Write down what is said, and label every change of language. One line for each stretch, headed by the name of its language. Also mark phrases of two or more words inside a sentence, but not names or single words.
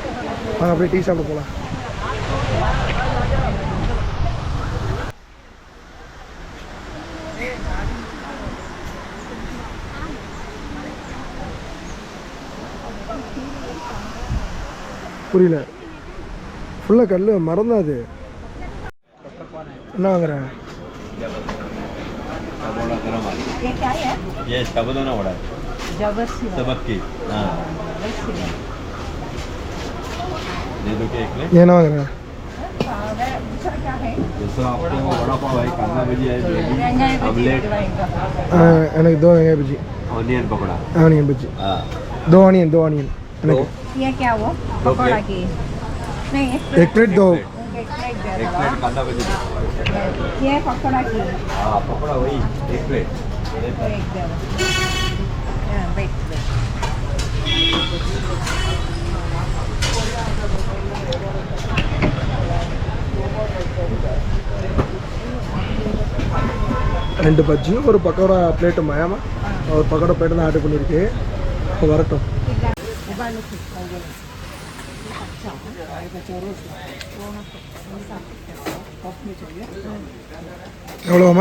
Tamil: அங்கே அப்படியே டீ சாப்பிட போகலாம். புரியல, ஃபுல்லாக கல் மரம் அது. என்ன வாங்குறேன்?
Hindi: ये क्या है? ये साबुदाना वड़ा है, जबरदस्ती सबक की। हाँ, दे दो क्या एक प्लेट?
Tamil: என்ன வாங்குறேன்?
Hindi: दूसरा क्या है? दूसरा आपको वड़ा पाव है, कांदा भजी है, जलेबी, ऑमलेट,
Tamil: எனக்கு दो வெங்காய பஜ்ஜி,
Hindi: ऑनियन पकौड़ा।
Tamil: ஆனியன் பஜ்ஜி.
Hindi: हाँ, दो ऑनियन எனக்கு ये क्या वो पकौड़ा की? नहीं एक प्लेट दो. एक प्लेट दे एक दो। प्लेट कांदा भजी दो। ये पकौड़ा की हाँ, पकौड़ा वही एक प्लेट। तो एक दे दो। हाँ,
English: wait wait.
Tamil: ரெண்டு பஜ்ஜியும் ஒரு பக்கோடா பிளேட்டும் மயமா. ஒரு பக்கோடா பிளேட்டு தான் ஆர்டர் பண்ணியிருக்கு. இப்போ வரட்டும். எவ்வளோமா?